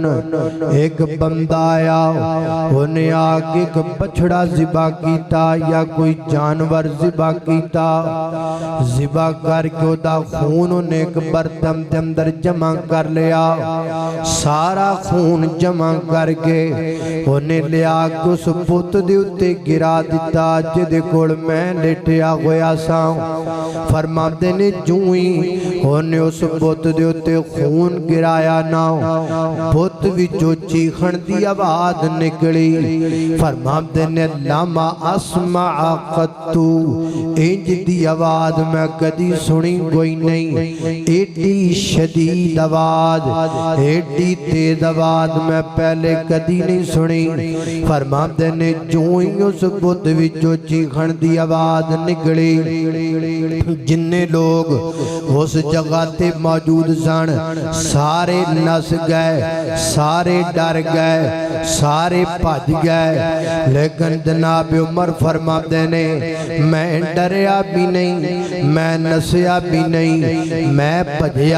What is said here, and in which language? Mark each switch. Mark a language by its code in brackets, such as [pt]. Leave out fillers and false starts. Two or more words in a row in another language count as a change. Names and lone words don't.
[pa] ایک بندہ آیا، انہیں آگے ایک بچڑا ذبح کیتا یا کوئی جانور ذبح کیتا، ذبح کر کے دا خون انہیں ایک برتن دے اندر جمع کر لیا، سارا خون جمع کر کے انہیں لیا کہ اس بت دے اتے گرا دیتا جدے کول میں لیٹیا ہویا سا۔ فرما دینے جوئی انہیں اس بت دے اتے خون گرایا نا، بت وچوں چیخن دی آواز نکلی۔ فرما دینے [ar] لما اسمع قطو، [pa] انج دی آواز میں کدی سنی کوئی نہیں، ایڈی شدید آواز، ایڈی تیز آواز میں پہلے کدی نہیں سنی۔ فرما دینے جوئی اس بت وچوں چیخن دی آواز نکلی، جننے لوگ اس جگہ تے موجود سن سارے نس گئے، سارے ڈر گئے، سارے بھج گئے، لیکن جناب جناب عمر فرماتے نے میں ڈریا بھی نہیں میں نسیا بھی نہیں میں بھجیا